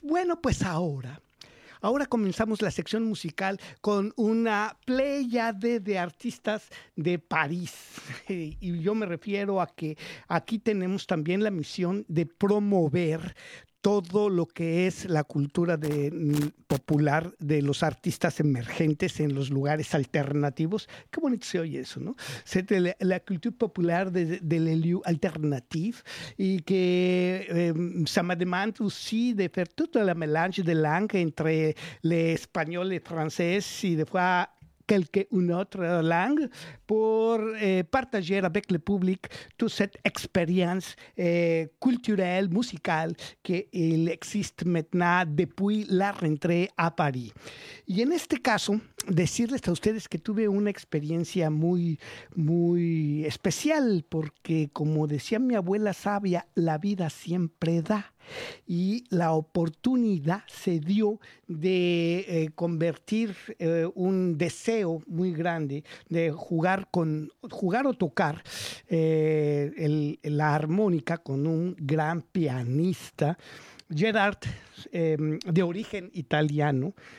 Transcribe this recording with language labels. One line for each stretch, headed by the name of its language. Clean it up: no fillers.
Spanish: Bueno, pues ahora comenzamos la sección musical con una pléyade de artistas de París. Y yo me refiero a que aquí tenemos también la misión de promover todo lo que es la cultura popular de los artistas emergentes en los lugares alternativos. Qué bonito se oye eso, ¿no? La cultura popular de
French: l'élu alternatif y que ça me demande aussi de faire toute la mélange de langue entre l'espagnol et français y de fois quelque une autre langue pour partager avec le public toute cette expérience culturelle, musicale qu'il existe maintenant depuis la rentrée à Paris.
Spanish: Y en este caso, decirles a ustedes que tuve una experiencia muy, muy especial porque, como decía mi abuela sabia, la vida siempre da. Y la oportunidad se dio de convertir un deseo muy grande de jugar o tocar la armónica con un gran pianista, Gerard, de origen italiano,